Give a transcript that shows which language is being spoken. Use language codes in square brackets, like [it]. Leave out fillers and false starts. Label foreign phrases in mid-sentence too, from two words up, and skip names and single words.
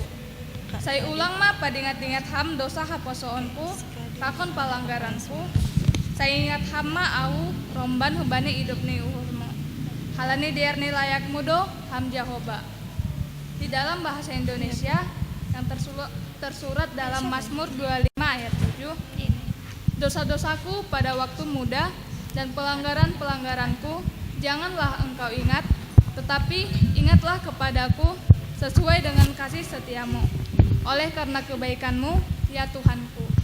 [bts] Saya ulang mah padingat-ingat ham dosa haposoonku, takon palanggaranku. Saya ingat ham mah au romban hubani hidupni uhurmu. Halani diarni layak mudo ham Jahoba. [id] Di dalam bahasa Indonesia yang tersurat dalam Mazmur 25 ayat 7. Dosa-dosaku pada waktu muda dan pelanggaran-pelanggaranku janganlah engkau ingat, tetapi ingatlah kepadaku sesuai dengan kasih setiamu, oleh karena kebaikanmu, ya Tuhanku.